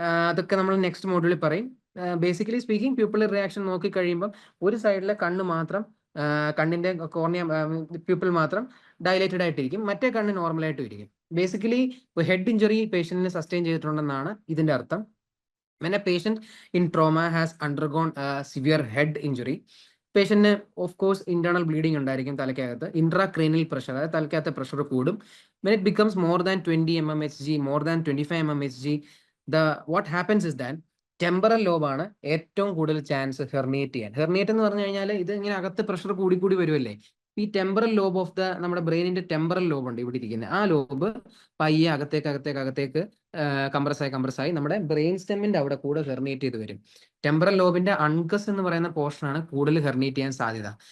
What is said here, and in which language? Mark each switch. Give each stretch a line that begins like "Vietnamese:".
Malayalam: അതൊക്കെ നമ്മൾ നെക്സ്റ്റ് മോഡ്യൂളിൽ പറയും. ബേസിക്കലി സ്പീക്കിംഗ്, പ്യൂപ്പിളറി റിയാക്ഷൻ നോക്കി കഴിയുമ്പോൾ ഒരു സൈഡിലെ കണ്ണ് മാത്രം, കണ്ണിന്റെ കോർണിയ പ്യൂപ്പിൾ മാത്രം ഡയലേറ്റഡ് ആയിട്ടിരിക്കും, മറ്റേ കണ്ണ് നോർമൽ ആയിട്ട് ഇരിക്കും. ബേസിക്കലി ഹെഡ് ഇഞ്ചുറി പേഷ്യന്റിന് സസ്റ്റെയിൻ ചെയ്തിട്ടുണ്ടെന്നാണ് ഇതിന്റെ അർത്ഥം.
English: When a patient in trauma has undergone a severe head injury,
Malayalam: പേഷ്യന്റിന് of course internal bleeding ഉണ്ടായിരിക്കും തലയ്ക്കകത്ത്. ഇൻട്രാക്രേനിയൽ പ്രഷർ, അതായത് തലയ്ക്കകത്ത് പ്രഷർ കൂടും.
English: When it becomes more than 20 mmHg, more than 25 mmHg, what happens is that
Malayalam: temporal ലോബാണ് ഏറ്റവും കൂടുതൽ chance ഹെർണിയേറ്റ് ചെയ്യാൻ. ഹെർണിയേറ്റ് എന്ന് പറഞ്ഞു കഴിഞ്ഞാൽ ഇത് ഇങ്ങനെ അകത്ത് പ്രഷർ കൂടി വരുമല്ലേ. ഈ ടെമ്പറൽ ലോബ് ഓഫ് നമ്മുടെ ബ്രെയിനിന്റെ ടെമ്പറൽ ലോബ് ഉണ്ട് ഇവിടെ ഇരിക്കുന്നത്. ആ ലോബ് പയ്യെ അകത്തേക്ക് കംപ്രസായി നമ്മുടെ ബ്രെയിൻ സ്റ്റെമ്മിന്റെ അവിടെ കൂടെ ഹെർണിയേറ്റ് ചെയ്ത് വരും. ടെമ്പറൽ ലോബിന്റെ അങ്കസ് എന്ന് പറയുന്ന പോർഷനാണ് കൂടുതൽ ഹെർണിയേറ്റ് ചെയ്യാൻ സാധ്യത.